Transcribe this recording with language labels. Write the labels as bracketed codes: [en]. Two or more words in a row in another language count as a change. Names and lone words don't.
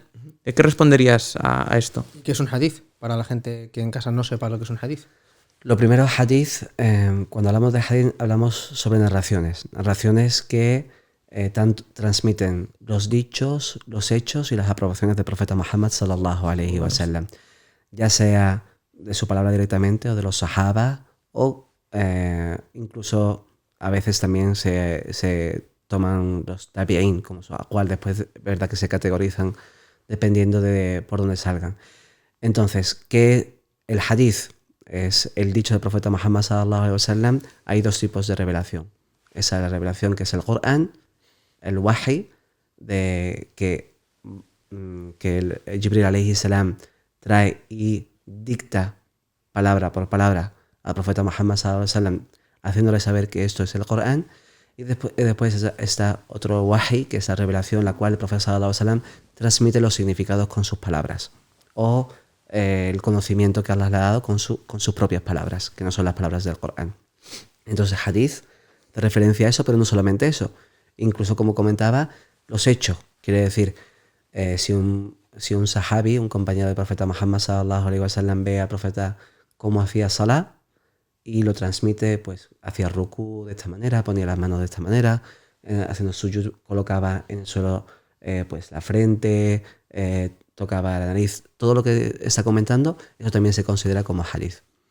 [es] ¿Qué responderías a esto? ¿Qué es un hadith? Para la gente que en casa no sepa lo que es un hadith. Lo primero, hadith, cuando hablamos de hadith, hablamos sobre narraciones. Narraciones que transmiten los dichos, los hechos y las aprobaciones del profeta Muhammad [ar] صلى الله عليه وسلم. [es] Ya sea de su palabra directamente o de los sahaba o incluso a veces también se toman los tabi'in, como su cual después verdad que se categorizan dependiendo de por dónde salgan. Entonces, ¿qué el hadith es el dicho del profeta Muhammad [ar] صلى الله عليه وسلم? [es] Hay 2 tipos de revelación. Esa es la revelación que es el Corán, el wahi, que el Jibril [ar] عليه السلام [es] trae y dicta palabra por palabra al profeta Muhammad [ar] صلى الله عليه وسلم, [es] haciéndole saber que esto es el Corán. Y después está otro wahi, que es la revelación, la cual el profeta [ar] صلى الله عليه وسلم [es] transmite los significados con sus palabras, o el conocimiento que Allah le ha dado con sus propias palabras, que no son las palabras del Corán. Entonces, hadith te referencia a eso, pero no solamente eso. Incluso, como comentaba, los hechos. Quiere decir, si un sahabi, un compañero del profeta Muhammad [ar] صلى الله عليه وسلم, [es] ve al profeta cómo hacía salah y lo transmite, pues hacía ruku de esta manera, ponía las manos de esta manera, haciendo sujud, colocaba en el suelo pues la frente, tocaba la nariz, todo lo que está comentando, eso también se considera como hadith.